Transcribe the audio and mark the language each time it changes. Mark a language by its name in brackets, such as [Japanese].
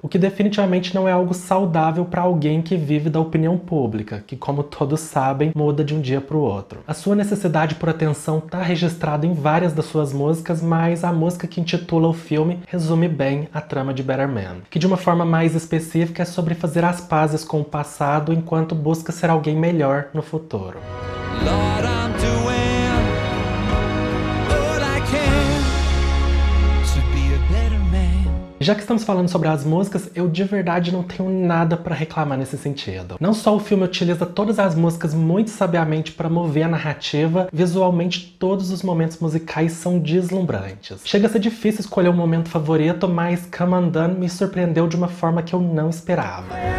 [Portuguese] O que definitivamente não é algo saudável para alguém que vive da opinião pública, que, como todos sabem, muda de um dia para o outro. A sua necessidade por atenção está registrada em várias das suas músicas, mas a música que intitula o filme resume bem a trama de Better Man, que de uma forma mais específica é sobre fazer as pazes com o passado enquanto busca ser alguém melhor no futuro. [English] Lord, I'm doing all I can to be a better man. [Portuguese] Já que estamos falando sobre as músicas, eu de verdade não tenho nada para reclamar nesse sentido. Não só o filme utiliza todas as músicas muito sabiamente para mover a narrativa, visualmente todos os momentos musicais são deslumbrantes. Chega a ser difícil escolher um momento favorito, mas Come Undone me surpreendeu de uma forma que eu não esperava.